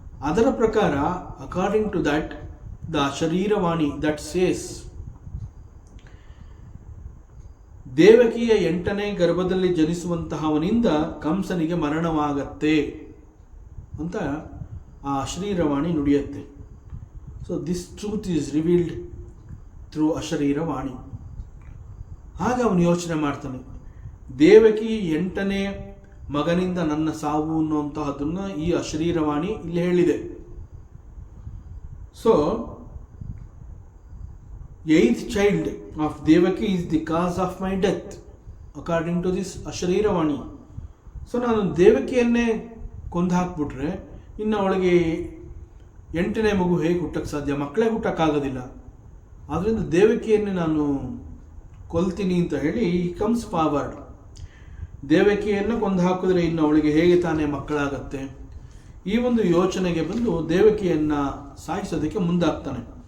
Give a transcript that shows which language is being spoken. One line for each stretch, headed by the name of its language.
Kannada: ಅದರ ಪ್ರಕಾರ,
English: according to that, the ಶರೀರವಾಣಿ that says,
Kannada: ದೇವಕಿಯ 8ನೇ ಗರ್ಭದಲ್ಲಿ ಜನಿಸುವಂತಹವನಿಂದ ಕಂಸನಿಗೆ ಮರಣವಾಗತ್ತೆ ಅಂತ ಆ ಶರೀರವಾಣಿ ನುಡಿಯುತ್ತೆ.
English: So this truth is revealed through ಅಶರೀರವಾಣಿ.
Kannada: ಆಗ ಅವನು ಯೋಚನೆ ಮಾಡ್ತಾನೆ, ದೇವಕಿ 8ನೇ ಮಗನಿಂದ ನನ್ನ ಸಾವು ಅನ್ನುವಂತಹದನ್ನು ಈ ಅಶರೀರವಾಣಿ ಇಲ್ಲಿ ಹೇಳಿದೆ.
English: So 8th child of Devaki is the cause of my death according to this ಅಶರೀರವಾಣಿ.
Kannada: So ನಾನು ದೇವಕಿಯನ್ನೇ ಕೊಂದು ಹಾಕ್ಬಿಟ್ರೆ ಇನ್ನು ಅವಳಿಗೆ 8ನೇ ಮಗು ಹೇಗೆ ಹುಟ್ಟಕ್ಕೆ ಸಾಧ್ಯ? ಮಕ್ಕಳೇ ಹುಟ್ಟಕ್ಕಾಗೋದಿಲ್ಲ. ಆದ್ದರಿಂದ ದೇವಕಿಯನ್ನೇ ನಾನು ಕೊಲ್ತೀನಿ ಅಂತ ಹೇಳಿ ಈ
English: Comes forward.
Kannada: ದೇವಕಿಯನ್ನು ಕೊಂದು ಹಾಕಿದ್ರೆ ಇನ್ನು ಅವಳಿಗೆ ಹೇಗೆ ತಾನೇ ಮಕ್ಕಳಾಗತ್ತೆ, ಈ ಒಂದು ಯೋಚನೆಗೆ ಬಂದು ದೇವಕಿಯನ್ನು ಸಾಯಿಸೋದಕ್ಕೆ ಮುಂದಾಗ್ತಾನೆ.